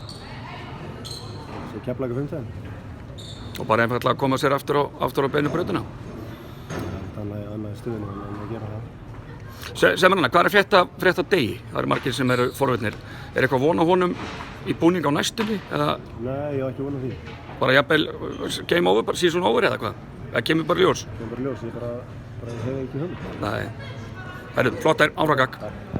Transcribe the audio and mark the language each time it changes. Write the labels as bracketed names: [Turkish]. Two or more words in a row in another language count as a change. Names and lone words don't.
[Icelandic] Svo Keflavík 15. Og bara einfaldlega að koma sér aftur á beinu brautina? Annað í stuðinu en að gera það. Sem hana, hvað er frétt af Degi? Það eru margir sem eru forvitnir. Er eitthvað von á honum í búning á næstunni? Eða? Nei, ég hef ekki von á því. Bara jafnvel [English] game over, [Icelandic] bara [English] season over [Icelandic] eða hvað? Það kemur bara ljós? Kemur bara ljós, ég hef ekki hund. Nei. Herru, flott áfram gakk.